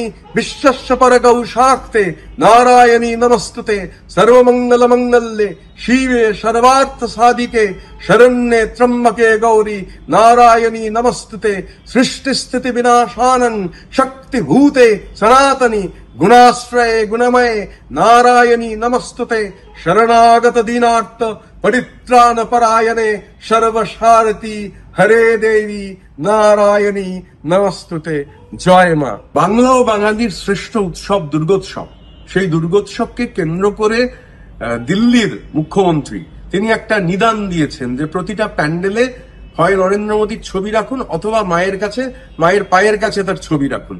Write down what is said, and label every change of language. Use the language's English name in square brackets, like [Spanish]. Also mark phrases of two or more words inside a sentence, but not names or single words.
[Sanskrit] विश्वस्य परगौशाक्ते नारायणी नमस्तुते सर्वमंगल मंगल्ये शिवे सर्वार्थ साधिके शरण्ये त्र्यंबके गौरी नारायणी नमस्तुते सृष्टि स्थिति विनाशानं शक्ति भूते सनातनी गुणाश्रये गुणमये नारायणी नमस्तुते शरणागत दीनार्थ परित्राण परायणे सर्वशारती हरे देवी नारायणी नमस्तुते [Bangla] জয় মা। বাংলা ও বাঙালির শ্রেষ্ঠ উৎসব দুর্গোৎসব, সেই দুর্গোৎসবকে কেন্দ্র করে দিল্লির মুখ্যমন্ত্রী তিনি একটা নিদান দিয়েছেন যে প্রতিটা প্যান্ডেলে হয় নরেন্দ্র মোদীর ছবি রাখুন অথবা মায়ের কাছে, মায়ের পায়ের কাছে তার ছবি রাখুন।